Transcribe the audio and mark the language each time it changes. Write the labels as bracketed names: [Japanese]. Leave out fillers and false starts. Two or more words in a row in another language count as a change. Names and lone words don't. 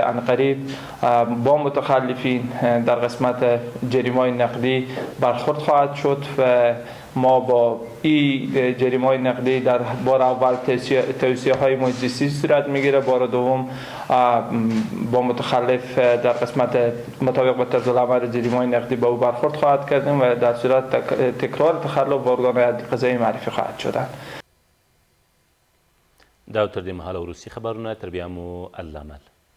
[Persian] عنقریب با متخلفین در قسمت جریمه نقدی برخورد خواهد شد و ما با این جریمه نقدی در بار اول توصیه های محیط زیستی صورت میگیره، بار دوم با متخلف در قسمت مطابق با طرز العمل جریمه نقدی با او برخورد خواهد کردیم و در صورت تکرار تخلف با ارگان قضایی معرفی خواهد شدن. [Pashto] دا تر دې مهاله وروستي خبرونه تر بیا مو الله مل